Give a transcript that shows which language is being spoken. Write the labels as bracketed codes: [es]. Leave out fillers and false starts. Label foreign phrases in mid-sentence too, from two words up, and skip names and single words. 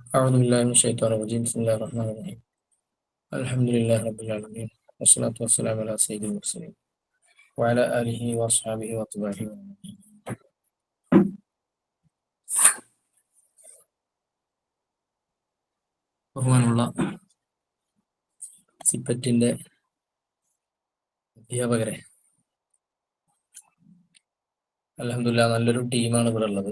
[ar] أعوذ بالله من الشيطان الرجيم بسم الله الرحمن الرحيم الحمد لله رب العالمين والصلاة والسلام على سيد المرسلين وعلى آله وأصحابه وأتباعه [ml] ബഹുമാനമുള്ള സിപ്പറ്റിന്റെ അധ്യാപകരെ, അൽഹംദുലില്ലാഹ് നല്ലൊരു ടീമാണ് ഇവിടെ ഉള്ളത്.